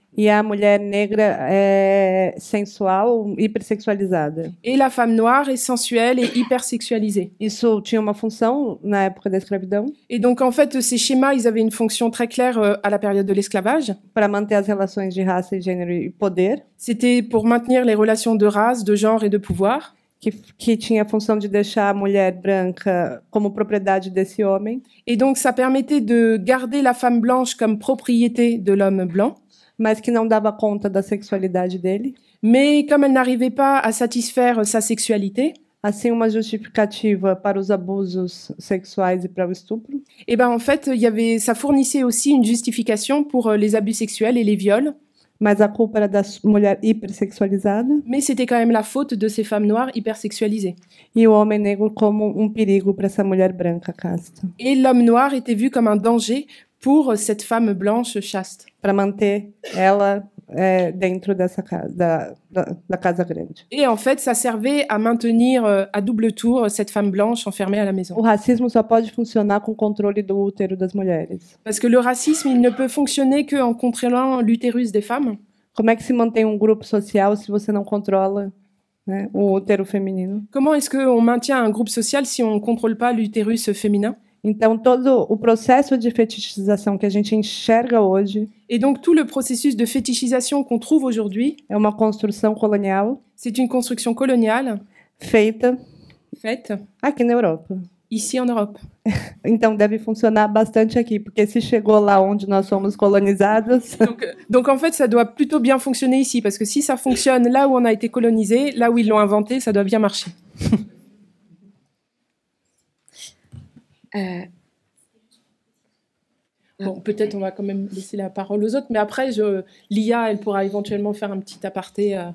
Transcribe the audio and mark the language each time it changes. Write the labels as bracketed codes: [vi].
[pt] E a mulher negra é sensual, hipersexualizada. [fr] Et la femme noire est sensuelle et hypersexualisée. [pt] Isso tinha uma função na época da escravidão. [fr] Et donc, en fait, ces schémas, ils avaient une fonction très claire à la période de l'esclavage. [pt] Para manter as relações de raça e gênero e poder. [fr] C'était pour maintenir les relations de race, de genre et de pouvoir. [pt] Que tinha a função de deixar a mulher branca como propriedade desse homem. [fr] Et donc, ça permettait de garder la femme blanche comme propriété de l'homme blanc. [pt] Mas que não dava conta da sexualidade dele. [fr] Mais comme elle n'arrivait pas à satisfaire sa sexualité, [pt] assim uma justificativa para os abusos sexuais e para o estupro. [fr] Et ben en fait, ça fournissait aussi une justification pour les abus sexuels et les viols. [pt] Mas a culpa era da mulher hipersexualizada. [fr] Mais c'était quand même la faute de ces femmes noires hypersexualisées. [pt] E o homem negro como perigo para essa mulher branca casta. [fr] Et l'homme noir était vu comme un danger pour cette femme blanche chaste. [pt] Para manter ela dentro dessa casa, da casa grande. [fr] Et en fait, ça servait à maintenir à double tour cette femme blanche enfermée à la maison. [pt] O racismo só pode funcionar com o controle do útero das mulheres. [fr] Parce que le racisme, il ne peut fonctionner que en contrôlant l'utérus des femmes. [pt] Como é que se mantém um grupo social se você não controla, né, o útero feminino? [fr] Comment est-ce qu'on maintient un groupe social si on ne contrôle pas l'utérus féminin? [pt] Então, todo o processo de fetichização que a gente enxerga hoje, [fr] et donc tout le processus de fétichisation qu'on trouve aujourd'hui, [pt] é uma construção colonial. [fr] C'est une construction coloniale faite [pt] aqui na Europa. [fr] Ici en Europe. [pt] Então deve funcionar bastante aqui, porque se chegou lá onde nós somos colonizados. [fr] Donc en fait, ça doit plutôt bien fonctionner ici, parce que si ça fonctionne là où on a été colonisé, là où ils l'ont inventé, ça doit bien marcher. Bon, peut-être on va quand même laisser la parole aux autres, mais après, Lia, elle pourra éventuellement faire un petit aparté.